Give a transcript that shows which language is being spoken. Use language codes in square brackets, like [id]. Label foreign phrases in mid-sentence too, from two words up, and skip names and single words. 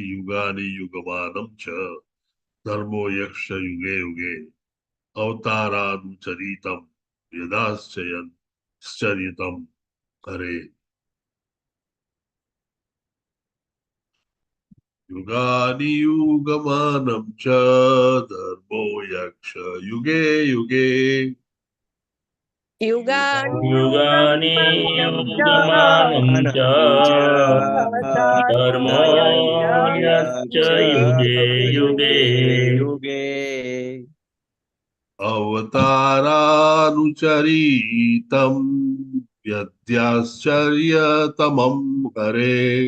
[sa] યુગાની યુગમાનમ ચ ધર્મો યક્ષ યુગે યુગે અવતારાનુચરિતમ યદાશ્ચર્યતમ હરે. યુગાની યુગમાનમ ચ ધર્મો યક્ષ યુગે યુગે युगानि युगमानं च धर्मो यश्च युगे युगे अवतारानुचरितं यद्याश्चर्यतमं हरे.